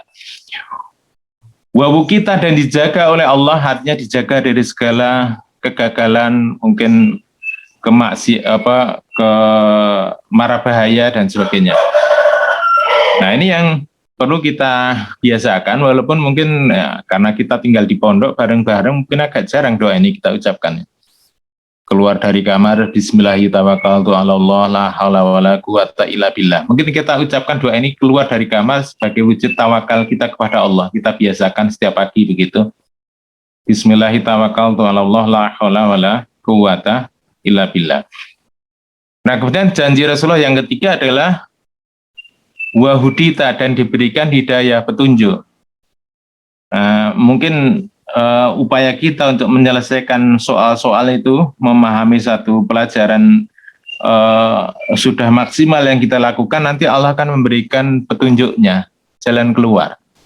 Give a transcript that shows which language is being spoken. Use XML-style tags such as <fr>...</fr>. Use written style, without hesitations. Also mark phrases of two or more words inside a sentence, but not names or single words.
<id>Wawu kita dan dijaga oleh Allah, artinya dijaga dari segala kegagalan, mungkin ke mara bahaya dan sebagainya. Nah, ini yang perlu kita biasakan, walaupun mungkin ya, karena kita tinggal di pondok bareng-bareng, mungkin agak jarang doa ini kita ucapkan. Keluar dari kamar,</id> <ar>بسم الله الرحمن الرحيم, لا حول ولا قوة إلا بالله.</ar> <id>Mungkin kita ucapkan doa ini keluar dari kamar sebagai wujud tawakal kita kepada Allah. Kita biasakan setiap pagi begitu.</id> <ar>بسم الله الرحمن الرحيم, لا حول ولا قوة إلا بالله.</ar> <id>Nah, kemudian janji Rasulullah yang ketiga adalah wahudita, dan diberikan hidayah, petunjuk. Mungkin upaya kita untuk menyelesaikan soal-soal itu, memahami satu pelajaran sudah maksimal yang kita lakukan, nanti Allah akan memberikan petunjuknya, jalan keluar.</id>